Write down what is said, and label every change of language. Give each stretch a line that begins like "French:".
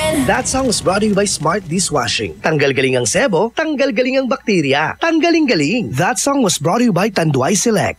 English: That song was brought to you by Smart Dishwashing.
Filipino: Tanggal galing ang sebo, tanggal galing ang bakterya. Tanggaling-galing.
English: That song was brought to you by Tanduay Select.